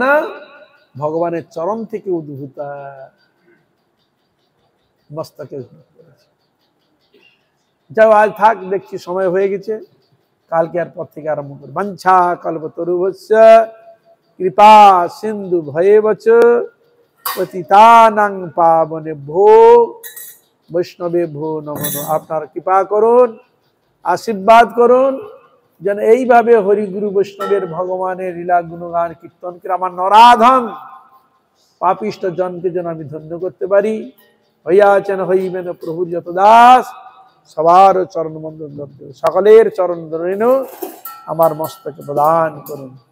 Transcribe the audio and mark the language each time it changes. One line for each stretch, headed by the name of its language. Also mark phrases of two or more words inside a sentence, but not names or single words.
Bangla: ভগবানের চরণ থেকে উদ্ভূত মস্তকে করেছে। যাও, আজ থাক, দেখছি সময় হয়ে গেছে, কালকে আর পর থেকে আরম্ভ করব।
Sanskrit: বাঞ্ছা কল্পতরুভ্যশ্চ কৃপা সিন্ধু ভয়েবচ পতিতানাং পাবনেভ্যো বৈষ্ণবেভ্যো নমো নমঃ।
Bangla: আপনার কৃপা করুন, আশীর্বাদ করুন, যেন এইভাবে হরিগুরু বৈষ্ণবের ভগবানের লীলা গুণগান কীর্তন করে আমার নরাধম পাপিষ্ট জনকে যেন আমি ধন্য করতে পারি। হইয়াছেন হইবেন প্রভুর যত দাস, সবার চরণ বন্দন, সকলের চরণ রেণু আমার মস্তকে প্রদান করুন।